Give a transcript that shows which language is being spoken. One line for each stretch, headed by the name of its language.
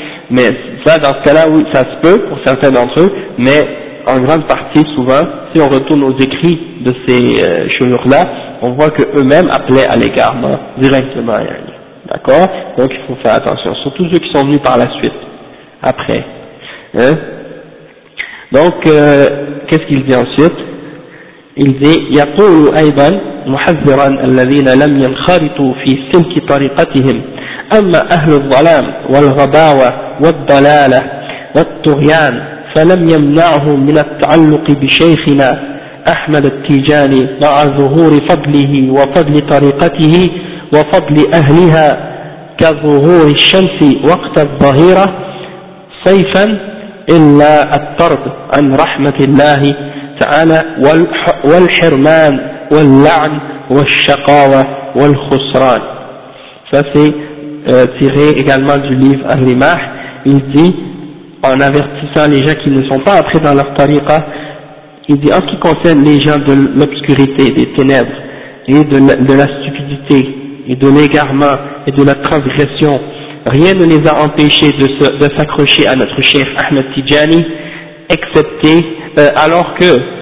French: Mais ça, dans ce cas-là, oui, ça se peut pour certains d'entre eux, mais en grande partie, souvent, si on retourne aux écrits de ces chouyoukh-là, on voit qu'eux-mêmes appelaient à l'égarement directement. D'accord? Donc il faut faire attention, surtout ceux qui sont venus par la suite, après. Hein? Donc, qu'est-ce qu'il dit ensuite? Il dit
Arabic: « يقول أيضا محذرا الذين لم ينخرطوا في سلك طريقتهم أما أهل الظلام والغباوة والضلالة والطغيان فلم يمنعهم من التعلق بشيخنا أحمد التيجاني مع ظهور فضله وفضل طريقته وفضل أهلها كظهور الشمس وقت الظهيرة صيفا إلا الطرد عن رحمة الله تعالى والحرمان واللعن والشقاوة والخسران.
French: ceci tiré également du livre Al-Rimah. Il dit, en avertissant les gens qui ne sont pas entrés dans leur tariqa, il dit, en ce qui concerne les gens de l'obscurité, des ténèbres, et de la stupidité, et de l'égarement, et de la transgression, rien ne les a empêchés de s'accrocher à notre cher Ahmed Tijani, excepté, alors que